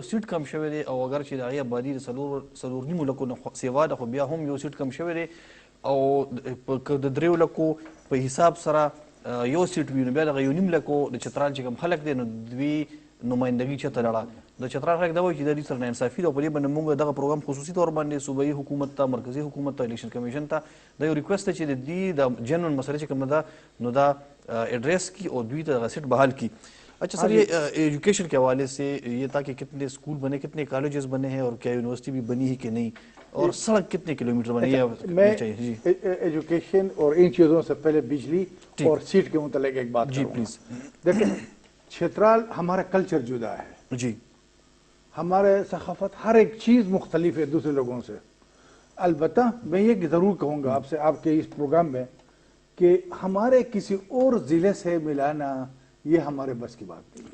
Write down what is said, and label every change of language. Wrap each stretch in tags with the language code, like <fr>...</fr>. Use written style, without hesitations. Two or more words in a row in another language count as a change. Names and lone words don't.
<ps>سیټ کم شوی دی او اگر چې د هغې آبادي د څلور نیمو لکو نه سیوا ده خو بیا هم یو سیټ کم شوی دی او که د 3 لکو په حساب سره یو سیټ وي نو بیا دغه 1.5 لکو د چترال چې کوم خلک دی نو دوی نمائندګي چته لړه د چترال خلک دا وایي چې د دې سره ناانصافي ده او په دې باندې موږ دغه پروګرام خصوصي طور باندې صوبایي حکومت ته، مرکزي حکومت ته، الیکشن کمیشن ته دا یو ریکویسټ ده چې د دې د جنرال مسله چې کومه ده نو دا ایڈریس کی اور دوی ته سیٹ بحال کی۔</ps> <ur>اچھا سر یہ ایجوکیشن کے حوالے سے یہ تھا کہ کتنے اسکول بنے، کتنے کالجز بنے ہیں اور کیا یونیورسٹی بھی بنی ہے کہ نہیں، اور سڑک کتنے کلومیٹر بنی ہے؟ میں ایجوکیشن اور ان چیزوں سے پہلے بجلی اور سیٹ کے متعلق ایک بات جی پلیز۔ دیکھیں چترال ہمارا کلچر جدا ہے, जी ہمارے ثقافت ہر ایک چیز مختلف ہے دوسرے لوگوں سے. البتہ میں یہ ضرور کہوں گا آپ سے آپ کے اس پروگرام میں کہ ہمارے کسی اور ضلعے سے ملانا یہ ہمارے بس کی بات نہیں.</ur>